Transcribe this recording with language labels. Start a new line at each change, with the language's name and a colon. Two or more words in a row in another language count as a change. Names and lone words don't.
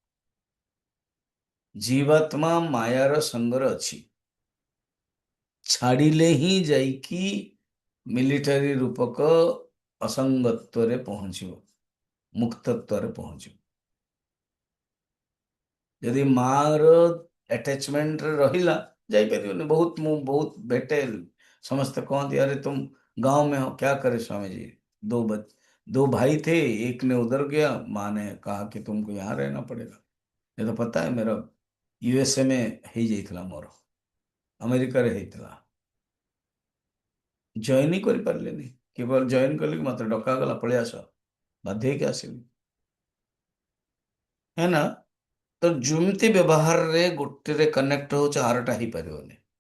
Odia: ଜୀବାତ୍ମା ମାୟାର ସଙ୍ଗରେ ଅଛି, ଛାଡ଼ିଲେ ହିଁ ଯାଇକି ମିଲିଟାରୀ ରୂପକ ଅସଙ୍ଗତ୍ୱରେ ପହଞ୍ଚିବ, ମୁକ୍ତତ୍ୱରେ ପହଞ୍ଚିବ। ଯଦି ମାର ଆଟାଚମେଣ୍ଟରେ ରହିଲା ଯାଇପାରିବନି। ମୁଁ ବହୁତ ଭେଟେ, ସମସ୍ତେ
Hindi: कहती अरे तुम गांव में हो क्या करे स्वामी जी, दो भाई थे, एक ने उधर गया, माँ ने कहा कि तुमको यहाँ रहना पड़ेगा। ये तो पता है मेरा यूएसए में ही
Odia: ଯାଇଥିଲା ମୋର, ଆମେରିକାରେ ହେଇଥିଲା। ଜଏନ୍ ହିଁ କରିପାରିଲେନି, କେବଳ ଜଏନ୍ କଲି କି ମତେ ଡକାଗଲା ପଳେଇ ଆସ, ବାଧ୍ୟ ହେଇକି ଆସିଲି, ହେ ନା। ତ ଯେମିତି ବ୍ୟବହାରରେ ଗୋଟେରେ କନେକ୍ଟ ହଉଛି ଆରଟା ହେଇପାରିବନି।